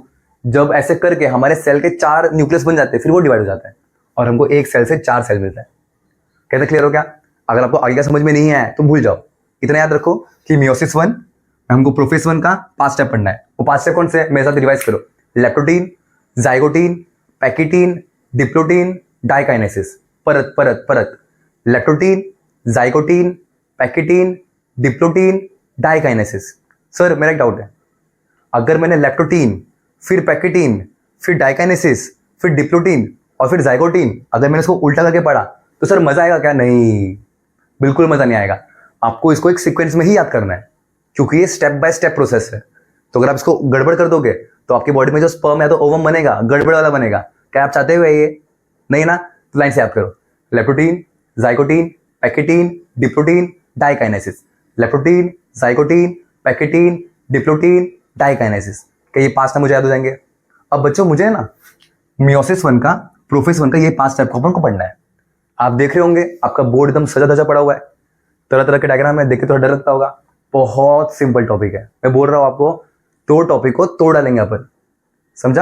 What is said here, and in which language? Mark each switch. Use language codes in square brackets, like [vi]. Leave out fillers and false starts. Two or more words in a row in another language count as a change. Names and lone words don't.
[hi] जब ऐसे करके हमारे सेल के 4 न्यूक्लियस बन जाते हैं, फिर वो डिवाइड हो जाता है और हमको एक सेल से 4 सेल मिलता है। कैसे क्लियर हो क्या? अगर आपको आगे का समझ में नहीं है तो भूल जाओ, इतना याद रखो कि मियोसिस 1 हमको प्रोफेस 1 का 5 स्टेप पढ़ना है। वो 5 स्टेप कौन से? मेरे साथ रिवाइज करो। लेप्टोटीन, जाइगोटीन, पैकीटीन, डिप्लोटीन, डाइकाइनेसिस। परत परत परत, लेप्टोटीन, जाइगोटीन, पैकीटीन, डिप्लोटीन, डाइकाइनेसिस। सर मेरा एक डाउट है, अगर मैंने लेप्टोटीन, फिर पैकीटीन, फिर डाइकाइनेसिस, फिर डिप्लोटीन और फिर जाइगोटीन, अगर मैंने इसको उल्टा करके पढ़ा तो सर मजा आएगा क्या? नहीं, बिल्कुल मजा नहीं आएगा। आपको इसको एक सीक्वेंस में ही याद करना है, क्योंकि ये [en] step by step process [hi] है। तो अगर आप इसको गड़बड़ कर दोगे तो आपकी बॉडी में जो स्पर्म या तो ओवम बनेगा, गड़बड़ वाला बनेगा। क्या आप चाहते हुए ये? नहीं ना? तो लाइन से याद करो, लेप्टोटीन, जाइगोटीन, पैकीटीन, डिप्लोटीन, डाइकाइनेसिस। लेप्टोटीन, जाइगोटीन, पैकीटीन, डिप्लोटीन, डाइकाइनेसिस। क्या ये 5 स्टेप मुझे याद हो जाएंगे? अब बच्चों मुझे ना मियोसिस 1 का, प्रोफेस 1 का ये 5 स्टेप अपन को पढ़ना है। आप देख रहे होंगे आपका बोर्ड एकदम सजा धजा पड़ा हुआ है, तरह तरह के डायग्राम है, देख के थोड़ा डर लगता होगा। बहुत सिंपल टॉपिक है, मैं बोल रहा हूं आपको, तो टॉपिक को तोड़ डालेंगे अपन, समझा?